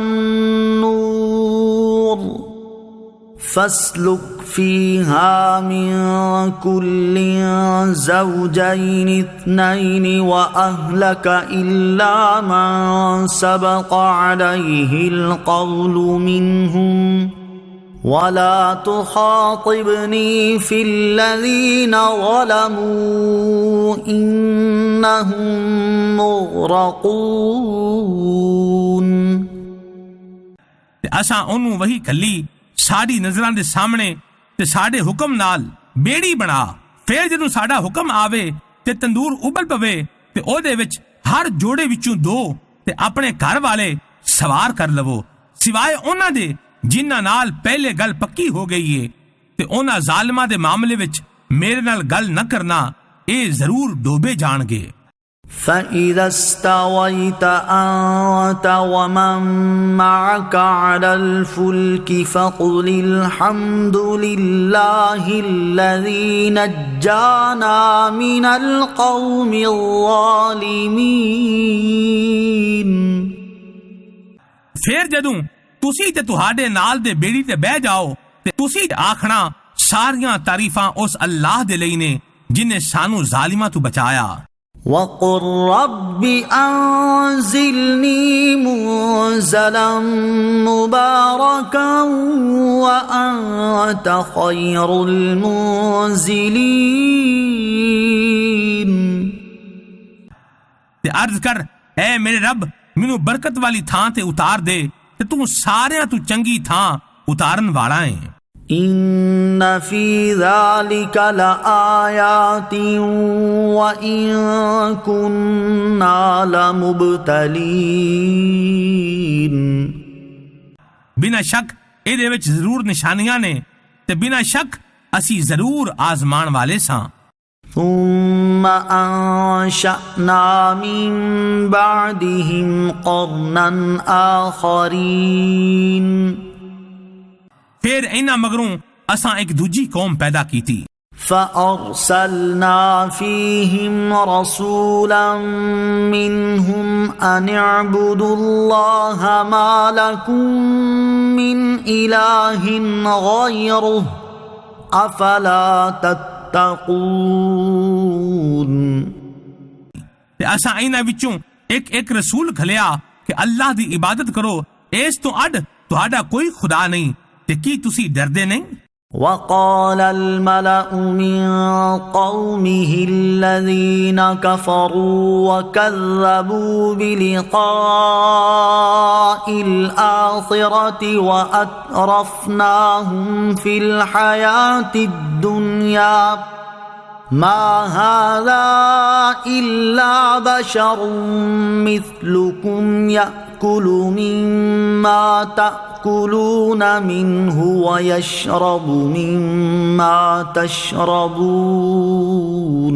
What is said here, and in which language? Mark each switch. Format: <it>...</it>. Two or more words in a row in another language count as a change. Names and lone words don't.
<ar>النور فاسلك فيها من كل زوجين اثنين وأهلك إلا من سبق عليه القول منهم ولا تخاطبني في الذين ظلموا إنهم مغرقون۔</ar> <pa>ਅਸਾਂ ਉਹਨੂੰ ਵਹੀ ਕੱਲੀ ਸਾਡੀ ਨਜ਼ਰਾਂ ਦੇ ਸਾਹਮਣੇ ਤੇ ਸਾਡੇ ਹੁਕਮ ਨਾਲ ਬੇੜੀ ਬਣਾ। ਫਿਰ ਜਦੋਂ ਸਾਡਾ ਹੁਕਮ ਆਵੇ ਤੇ ਤੰਦੂਰ ਉਬਲ ਪਵੇ ਤੇ ਉਹਦੇ ਵਿੱਚ ਹਰ ਜੋੜੇ ਵਿੱਚੋਂ 2 ਤੇ ਆਪਣੇ ਘਰ ਵਾਲੇ ਸਵਾਰ ਕਰ ਲਵੋ, ਸਿਵਾਏ ਉਹਨਾਂ ਦੇ ਜਿਨ੍ਹਾਂ ਨਾਲ ਪਹਿਲੇ ਗੱਲ ਪੱਕੀ ਹੋ ਗਈ ਏ, ਤੇ ਉਹਨਾਂ ਜ਼ਾਲਿਮਾਂ ਦੇ ਮਾਮਲੇ ਵਿੱਚ ਮੇਰੇ ਨਾਲ ਗੱਲ ਨਾ ਕਰਨਾ, ਇਹ ਜ਼ਰੂਰ ਡੋਬੇ ਜਾਣਗੇ।</pa> <ar>فإذا استويت أنت ومن معك على الفلك فقل الحمد لله الذي نجانا من القوم الظالمين।</ar> <pa>ਫਿਰ ਜਦੋਂ ਤੁਸੀਂ ਤੇ ਤੁਹਾਡੇ ਨਾਲ ਦੇ ਬੇੜੀ ਤੇ ਬਹਿ ਜਾਓ ਤੇ ਤੁਸੀਂ ਆਖਣਾ ਸਾਰੀਆਂ ਤਾਰੀਫਾਂ ਉਸ ਅੱਲਾਹ ਦੇ ਲਈ ਨੇ ਜਿਨੇ ਸਾਨੂੰ ਜ਼ਾਲਿਮਾਂ ਤੋਂ ਬਚਾਇਆ।</pa> <ar>وقل رب أنزلني منزلا مباركا وأنت خير المنزلين।</ar> <pa>ਤੇ ਅਰਜ਼ ਕਰ, ਐ ਮੇਰੇ ਰੱਬ ਮੈਨੂੰ ਬਰਕਤ ਵਾਲੀ ਥਾਂ ਤੇ ਉਤਾਰ ਦੇ ਤੇ ਤੂੰ ਸਾਰਿਆਂ ਤੋਂ ਚੰਗੀ ਥਾਂ ਉਤਾਰਨ ਵਾਲਾ ਹੈ।</pa> <ar>إن في ذلك لآيات وإن كنا لمبتلين।</ar> <pa>ਬਿਨਾਂ ਸ਼ੱਕ ਇਹਦੇ ਵਿੱਚ ਜ਼ਰੂਰ ਨਿਸ਼ਾਨੀਆਂ ਨੇ ਤੇ ਬਿਨਾਂ ਸ਼ੱਕ ਅਸੀਂ ਜ਼ਰੂਰ ਆਜ਼ਮਾਣ ਵਾਲੇ ਸਾਂ।</pa> <ar>ثم أنشأنا من بعدهم قرنا آخرين।</ar> <pa>ਫਿਰ ਇਹਨਾਂ ਮਗਰੋਂ ਅਸਾਂ ਇੱਕ ਦੂਜੀ ਕੌਮ ਪੈਦਾ ਕੀਤੀ।</pa> <ar>فأرسلنا فيهم رسولا منهم أن اعبدوا الله ما لكم من إله غيره أفلا تتقون۔</ar> <pa>ਤੇ ਅਸਾਂ ਇਹਨਾਂ ਵਿੱਚੋਂ ਇੱਕ ਰਸੂਲ ਘੱਲਿਆ ਕਿ ਅੱਲਾਹ ਦੀ ਇਬਾਦਤ ਕਰੋ, ਇਸ ਤੋਂ ਅੱਡ ਤੁਹਾਡਾ ਕੋਈ ਖੁਦਾ ਨਹੀਂ, ਤੇ ਕੀ ਤੁਸੀਂ ਡਰਦੇ ਨਹੀਂ؟</pa> <ar>وقال الملأ من قومه الذين كفروا وكذبوا بلقاء الآخرة وأترفناهم في الحياة الدنيا ما هذا إلا بشر مثلكم يأكل مما تأكلون منه ويشرب مما تشربون۔</ar>